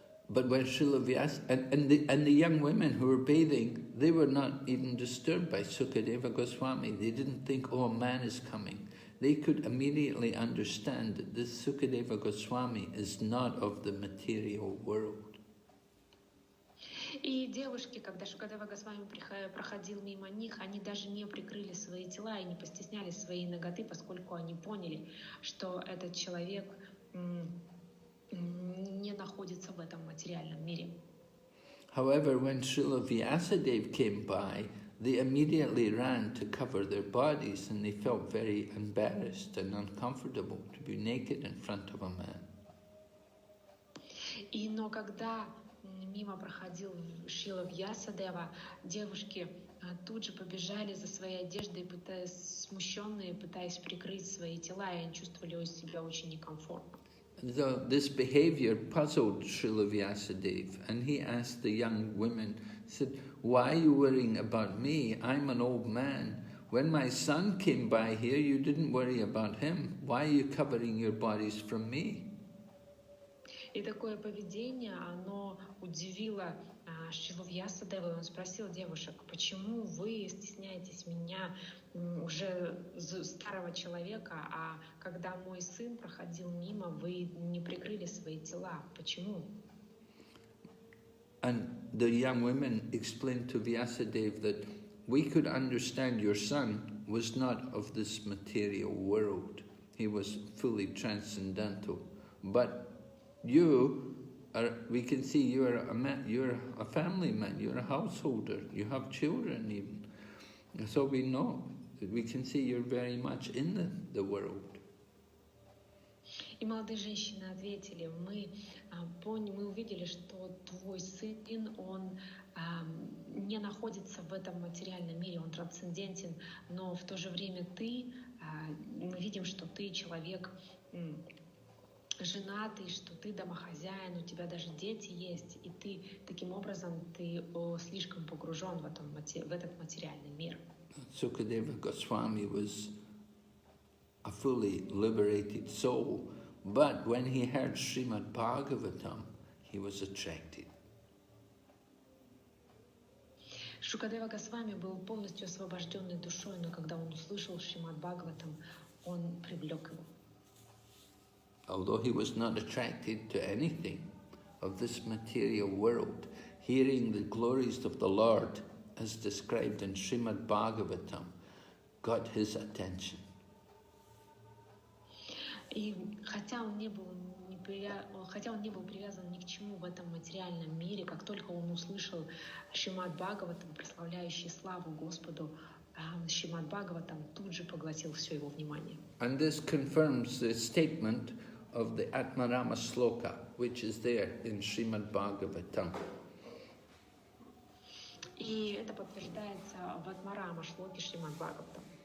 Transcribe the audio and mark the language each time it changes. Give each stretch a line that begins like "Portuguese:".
English: But when Srila Vyasa, and the young women who were bathing, they were not even disturbed by Sukadeva Goswami. They didn't think, oh, a man is coming. They could immediately understand that this Sukadeva Goswami is not of the material world.
Russian: И девушки, когда Шукадева Госвами проходил мимо них, они даже не прикрыли свои тела и не постеснялись своей наготы, поскольку они поняли, что этот человек не находится в этом материальном мире.
English: However, when Srila Vyasadeva came by, they immediately ran to cover their bodies and they felt very embarrassed and uncomfortable to be naked in front of a man.
Russian: Но когда мимо проходил Шрила Вьясадева, девушки тут же побежали за своей одеждой, смущенные, пытаясь прикрыть свои тела, и они чувствовали себя очень некомфортно.
English: So this behavior puzzled Srila Vyasadeva, and he asked the young women, said, why are you worrying about me? I'm an old man. When my son came by here, you didn't worry about him. Why are you covering your bodies from me?
Russian: И такое поведение, оно удивило Шрилу Вьясадеву. Он спросил девушек, почему вы стесняетесь меня, уже старого человека, а когда мой сын проходил мимо, вы не прикрыли свои тела. Почему?
English: And the young women explained to Vyasadeva that we could understand your son was not of this material world. He was fully transcendental. But you are, we can see you're a man, you're a family man, you're a householder, you have children even. So we know, we can see you're very much in the world.
Russian: И молодые женщины ответили, мы увидели, что твой сын, он не находится в этом материальном мире, он трансцендентен, но в то же время мы видим, что ты человек женатый, что ты домохозяин, у тебя даже дети есть, и ты таким образом слишком погружен в этот материальный мир.
English: Sukadeva Goswami was a fully liberated soul, but when he heard Srimad Bhagavatam, he was attracted.
Russian: Шукадева Госвами был полностью освобожденной душой, но когда он услышал Шримад Бхагаватам, он привлек его.
English: Although he was not attracted to anything of this material world, hearing the glories of the Lord, as described in Srimad Bhagavatam, got his attention.
Russian: И хотя он не был привязан ни к чему в этом материальном мире, как только он услышал Шримад Бхагаватам, прославляющий славу Господу, Шримад Бхагаватам тут же поглотил все его внимание.
English: And this confirms the statement of the Atmarama Sloka, which is there in Srimad Bhagavatam.
Russian: И это подтверждается в Атмарама шлоке Шримад Бхагаватам.